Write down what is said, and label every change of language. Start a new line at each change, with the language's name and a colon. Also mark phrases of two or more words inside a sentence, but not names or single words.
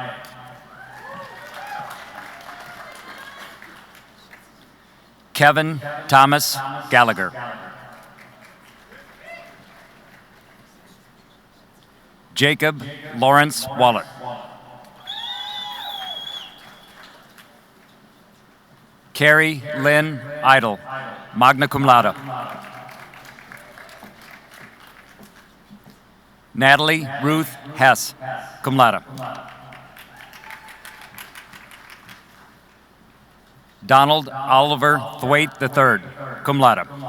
English: Kevin Thomas Gallagher. Jacob Lawrence Waller. Carrie Lynn Idle,
Latin: magna cum laude.
English: Natalie Ruth Hess,
Latin: cum laude.
English: Donald Oliver Thwaite III,
Latin: cum laude.